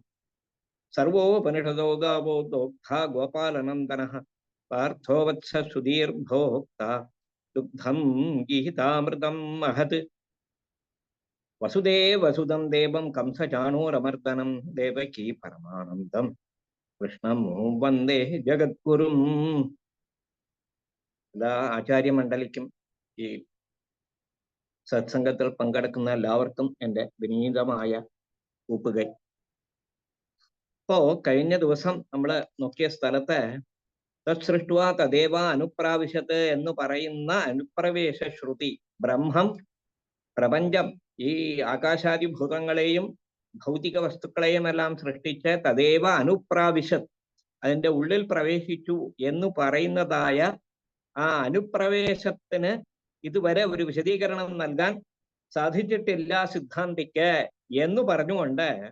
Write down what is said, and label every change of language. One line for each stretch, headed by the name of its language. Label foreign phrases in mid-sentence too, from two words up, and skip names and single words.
Sanskrit: सर्वोपनिषदो गावो दोग्धा गोपालनन्दनः पार्थो वत्स सुधीर्भोक्ता दुग्धं गीहितामृतं महत्। वसुदेवसुतं देवं कंसचाणूरमर्दनं देवकी परमानन्दं कृष्णं वन्दे ജഗദ്ഗുരും.
Malayalam: എല്ലാ ആചാര്യമണ്ഡലിക്കും ഈ സത്സംഗത്തിൽ പങ്കെടുക്കുന്ന എല്ലാവർക്കും എൻ്റെ വിനീതമായ കൂപ്പുകൈ. കഴിഞ്ഞ ദിവസം നമ്മൾ നോക്കിയ സ്ഥലത്ത്
Sanskrit: തത്സൃഷ്ടുവാ തദേവ അനുപ്രാവിശത്ത്
Malayalam: എന്ന് പറയുന്ന അനുപ്രവേശ ശ്രുതി ബ്രഹ്മം പ്രപഞ്ചം ഈ ആകാശാദിഭൂതങ്ങളെയും ഭൗതിക വസ്തുക്കളെയും എല്ലാം സൃഷ്ടിച്ച്
Sanskrit: തദേവ അനുപ്രാവിശത്
Malayalam: അതിൻ്റെ ഉള്ളിൽ പ്രവേശിച്ചു എന്ന് പറയുന്നതായ ആ അനുപ്രവേശത്തിന് ഇതുവരെ ഒരു വിശദീകരണം നൽകാൻ സാധിച്ചിട്ടില്ല സിദ്ധാന്തിക്ക് എന്ന് പറഞ്ഞുകൊണ്ട്